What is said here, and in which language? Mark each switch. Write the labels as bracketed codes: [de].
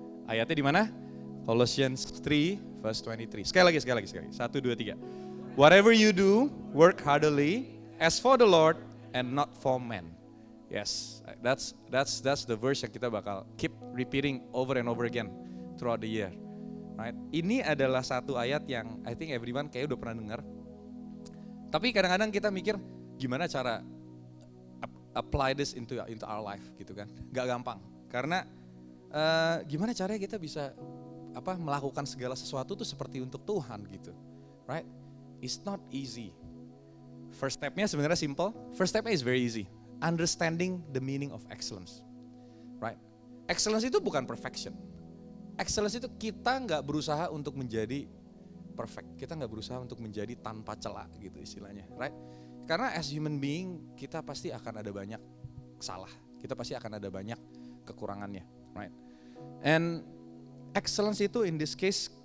[id] Ayatnya di mana? Colossians 3 verse 23. Sekali lagi. 1, 2, 3. [en] Whatever you do, work heartily as for the Lord and not for men. Yes, that's the verse [id] yang kita bakal [en] keep repeating over and over again throughout the year. Right? [id] Ini adalah satu ayat yang [en] I think everyone [id] kayak udah pernah dengar. Tapi kadang-kadang kita mikir gimana cara [en] apply this into our life [id] gitu kan. Gak gampang. Karena gimana caranya kita bisa melakukan segala sesuatu tuh seperti untuk Tuhan gitu. [en] Right? It's not easy. First step-nya [id] sebenarnya [en] simple. First step-nya is very easy. Understanding the meaning of excellence. Right? Excellence [id] itu bukan [en] perfection. [id] Excellence itu kita nggak berusaha untuk menjadi perfect. Kita nggak berusaha untuk menjadi tanpa celah gitu istilahnya. Right? Karena [en] as human being [id] kita pasti akan ada banyak salah. Kita pasti akan ada banyak kekurangannya. [en] Right? And excellence [id] itu [en] in this case